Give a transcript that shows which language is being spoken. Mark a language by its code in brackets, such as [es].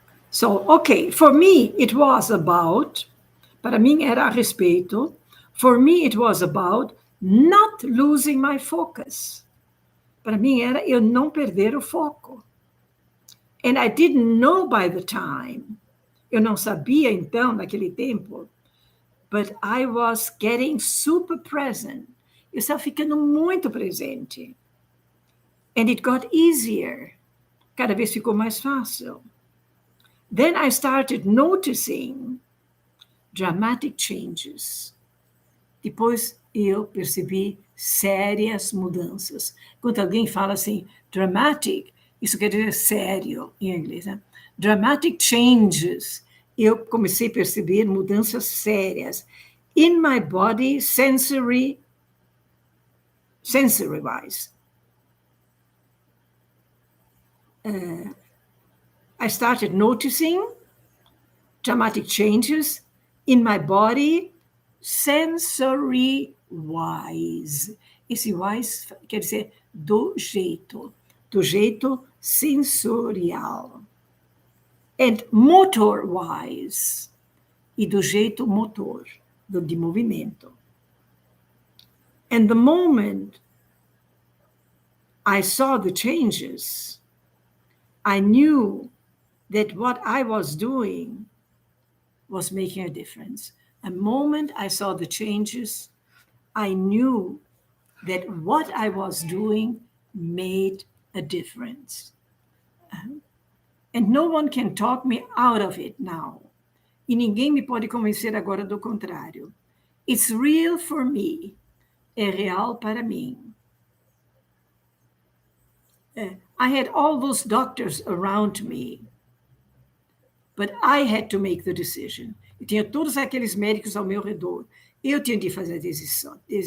[en] So, okay, for me it was about, [pt] para mim era a respeito, [en] for me it was about not losing my focus. [pt] Para mim era eu não perder o foco. [en] And I didn't know by the time, [pt] eu não sabia então naquele tempo, [en] but I was getting super present. [pt] Eu estava ficando muito presente. [en] And it got easier. [pt] Cada vez ficou mais fácil. [en] Then I started noticing dramatic changes. [pt] Depois eu percebi sérias mudanças. Quando alguém fala assim, dramatic, isso quer dizer sério em inglês, né? [en] Dramatic changes. [pt] Eu comecei a perceber mudanças sérias. [en] In my body, sensory sensory-wise. I started noticing dramatic changes in my body, sensory-wise. [pt] Esse wise quer dizer do jeito sensorial. [en] And motor-wise, [pt] e do jeito motor, de movimento. [en] And the moment I saw the changes, I knew that what I was doing was making a difference. The moment I saw the changes, I knew that what I was doing made a difference. And no one can talk me out of it now. [pt] E ninguém me pode convencer agora do contrário. [en] It's real for me. [pt] É real para mim. [en] I had all those doctors around me, but I had to make the decision. [pt] Eu tinha todos aqueles médicos ao meu redor. Eu tinha de fazer a decisão.